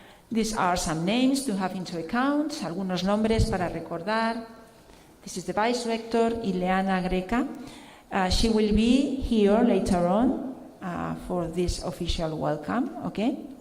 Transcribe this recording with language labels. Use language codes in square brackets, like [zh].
[en] These are some names to have into account. [es] Algunos nombres para recordar. [en] This is the Vice Rector, Ileana Greca. She will be here later on for this official welcome. Okay.